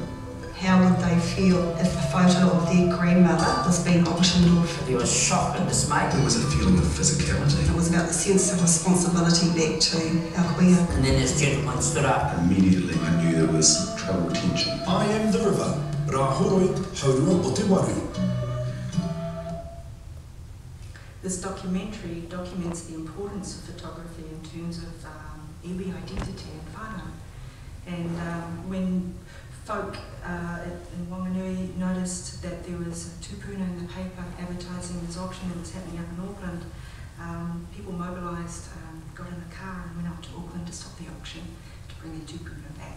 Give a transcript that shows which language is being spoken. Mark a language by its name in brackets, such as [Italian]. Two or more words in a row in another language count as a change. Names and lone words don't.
[English] How would they feel if a photo of their grandmother was being auctioned off? There was shock and dismay. There was a feeling of physicality. It was about the sense of responsibility back to our queer. And then this gentleman stood up. Immediately I knew there was trouble tension. I am the river. [Māori] Rā horoi, haurua o te waru. [English] This documentary documents the importance of photography in terms of iwi identity and whānau. And when folk in Wanganui noticed that there was a tupuna in the paper advertising this auction that was happening up in Auckland, people mobilised, got in a car and went up to Auckland to stop the auction to bring their tupuna back.